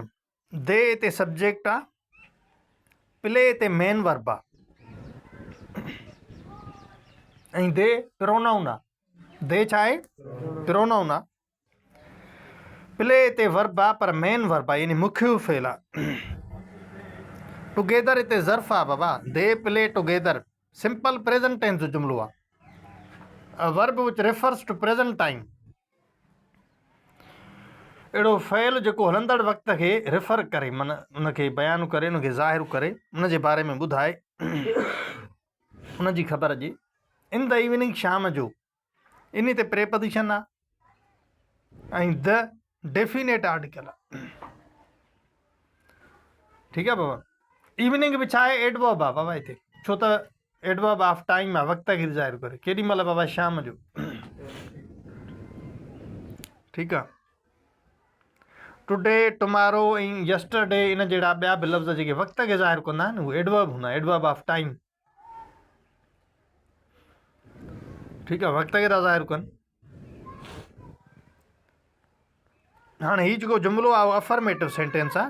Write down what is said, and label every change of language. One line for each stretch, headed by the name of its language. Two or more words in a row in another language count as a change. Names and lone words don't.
Sindhi: दे हिते सब्जेक्ट आहे, प्ले हिते
English: main verb
Sindhi: आहे ऐं दे प्रोनाउन आहे। दे छा आहे? प्रोनाउन आहे। प्ले हिते वर्ब आहे पर
English: main verb
Sindhi: आहे, यानी मुख्य फेल आहे। टुगेदर हिते ज़र्फ़ आहे बाबा।
English: they play together simple present tense जो जुमिलो आहे। Verb which refers to present time.
Sindhi: अहिड़ो फ़इल जेको हलंदड़ वक़्त खे रेफर करे, माना उनखे बयानु करे, उनखे ज़ाहिर करे, उनजे बारे में ॿुधाए, उनजी ख़बर अचे।
English: In the evening,
Sindhi: शाम जो, इन ते प्रेपोजिशन आहे ऐं
English: the definite article
Sindhi: आहे। ठीकु आहे बाबा। इवनिंग बि छा आहे? एडवर्ब आहे बाबा हिते, छो त
English: adverb of time
Sindhi: आहे, वक़्त खे ज़ाहिर करे। केॾी महिल बाबा? शाम जो। ठीकु आहे।
English: today, tomorrow
Sindhi: ऐं यस्टरडे, इन जहिड़ा ॿिया बि लफ़्ज़ जेके वक़्त खे ज़ाहिर कंदा आहिनि उहे एडवर्ब हूंदा,
English: adverb of time.
Sindhi: ठीकु आहे, वक़्त खे था ज़ाहिर कनि। हाणे हीउ जेको जुमिलो आहे उहो
English: affirmative sentence
Sindhi: आहे।